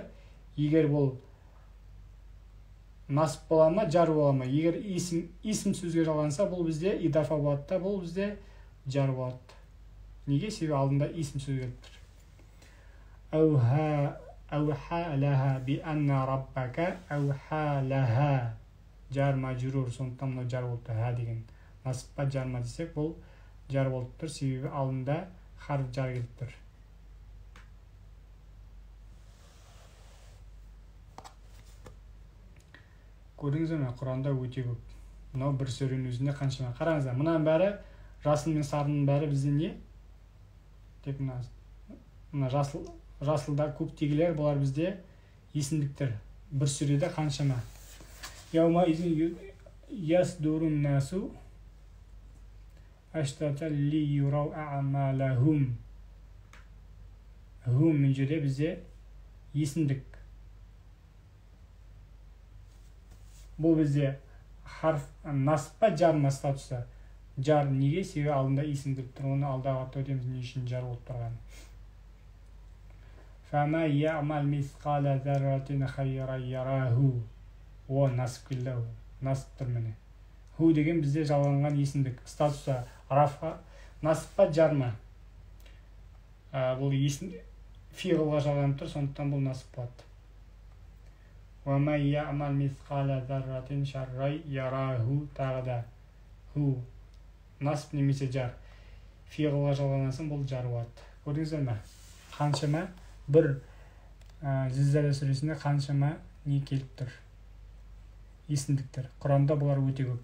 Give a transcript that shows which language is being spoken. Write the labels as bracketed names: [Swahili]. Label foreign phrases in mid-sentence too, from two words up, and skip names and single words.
[Kazakh] Егер бұл насып бола ма, жар бола ма? Егер исім сөзге жалғанса, бұл бізде идафа болады да, бұл бізде жар болады. Неге? Себебі алдында исім сөз келіп тұр. [Arabic] أوحى لها بأن ربك أوحى لها. [Kazakh] Жар мажрур, сондықтан мына жар болып тұр. Ха деген насып па, жар ма десек, бұл жар болып тұр, себебі алдында харф жар келіп тұр. Көрдіңіздер ме? Құранда өте көп. Мынау бір сүренің өзінде қаншама. Қараңыздар, мынаның бәрі, жасыл мен сарының бәрі бізде не? Тек мына жасылда көктегілер, бұлар бізде есімдіктер. Бір сүреде қаншама. [Arabic] يومئذ يصدر الناس أشتاتا ليروا أعمالهم. [Kazakh] Хум мен жерде бізде есімдік. Бұл бізде харф насып па, жар ма статусы? Жар неге? Себебі алдында есімдік тұр. Оны алдағы өтеміз не үшін жар болып тұрған. [Arabic] فما يعمل مثقال ذرة خيرا يره. [Kazakh] О, насып келді. Насып тұр міне. Ху деген бізде жалғанған есімдік. Статусы рафа насып па, жар ма? Бұл есім фиғылға жалғанып тұр, сондықтан бұл насып болады. [Arabic] وَمَنْ يَعْمَلْ مِثْقَالَ ذَرَّةٍ شَرًّا يَرَهُ. [Kazakh] Тағы да ху насып немесе жар. Фиғылға жалғансын, бұл жар болады. Көрдіңіздер ме? Қаншама бір Зілзала сүресінде қаншама не келіп тұр? Есімдіктер. Құранда бұлар өте көп.